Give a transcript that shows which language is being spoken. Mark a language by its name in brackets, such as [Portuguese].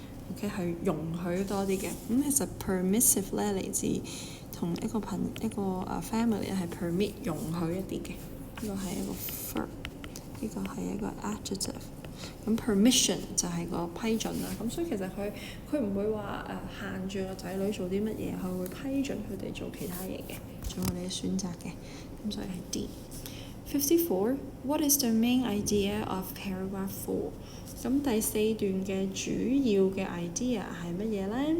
[Cantonese] OK 係容許多啲嘅，咁其實 permissive 咧嚟自同一個family 係 permit 容許一啲嘅，呢個係一個 verb， 呢個係一個 adjective， 咁 permission 就係個批准啦，咁所以其實佢唔會話限住個仔女做啲乜嘢，佢會批准佢哋做其他嘢嘅，做佢哋嘅選擇嘅，咁所以係 D。 [English] 54. What is the main idea of paragraph 4? [Cantonese] 咁第四段嘅主要嘅 idea 係乜嘢呢？